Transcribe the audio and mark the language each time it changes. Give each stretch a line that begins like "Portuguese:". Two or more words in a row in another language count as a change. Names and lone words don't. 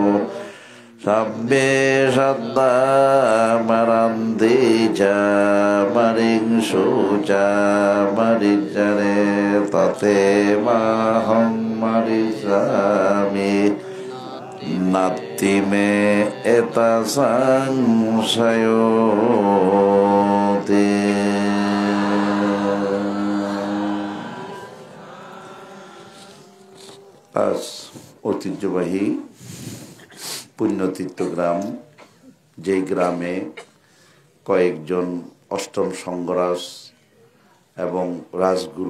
Pali: সব্বে সত্তা মরন্তি চ মরিষু চ মরিজরে ততে মাহং মরিষামি নাপ্তি মে তসংশয়ো।
Bangla: আজ ঐতিহ্যবাহী পুণ্যতীর্থ গ্রাম, যেই গ্রামে কয়েকজন অষ্টম সংঘরাজ এবং রাজগুরু